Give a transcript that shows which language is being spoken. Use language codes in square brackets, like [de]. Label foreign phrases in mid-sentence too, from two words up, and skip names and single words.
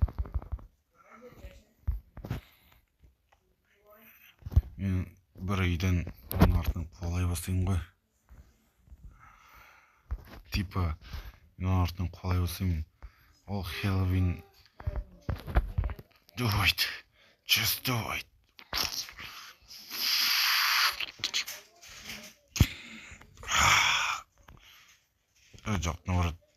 [kk] Мен бір үйден оның артынан қуалай бастайын ғой. Типа, мен оның артынан қуалай бастайын. Ол Хеллоуин. [en] Do it. Just do it. [kk] Жоқ, наоборот.